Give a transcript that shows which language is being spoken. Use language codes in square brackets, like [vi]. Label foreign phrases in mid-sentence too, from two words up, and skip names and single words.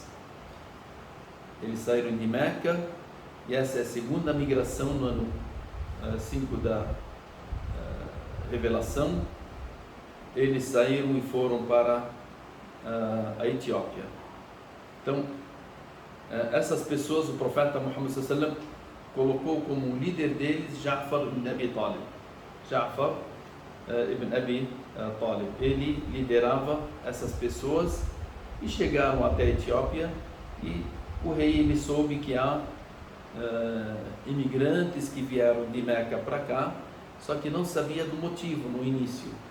[pt] Eles saíram de Meca, e essa é a segunda migração no ano 5 da revelação. Eles saíram e foram para a Etiópia. Então, essas pessoas, o profeta Muhammad [ar] صلى الله عليه وسلم [pt] colocou como líder deles Ja'far ibn Abi Talib. Ja'far ibn Abi Talib, ele liderava essas pessoas, e chegaram até a Etiópia, e o rei ele soube que há imigrantes que vieram de Meca para cá, só que não sabia do motivo no início.